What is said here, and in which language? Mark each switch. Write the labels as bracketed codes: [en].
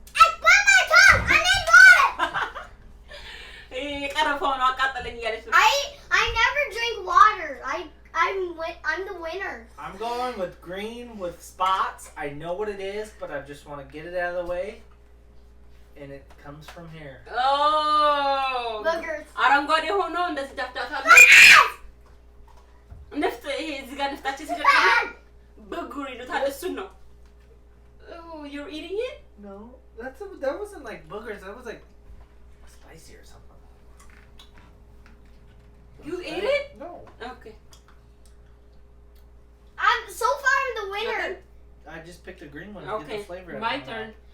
[en] It's by my tongue. I need water. [am] የቀረፈውን አቃጠለኝ እያለች ነው። [en] I never drink water. I'm the winner. I'm going with green with spots. I know what it is, but I just want to get it out of the way. And it comes from here. Oh! Boogers. [am] አረንጓዴ ሆኖ እንደዚህ ዳፍዳፋ ንፍጥ ይሄ እዚህ ጋር ንፍጣችን ሲደርቅ ብጉር ይሉታል። እሱን ነው። [en] Oh, you're eating it? No, that wasn't like boogers. That was like spicy or something. You ate it? No. Okay. So far I'm the winner. I just picked a green one to Okay. get the flavor out My of my turn. mouth.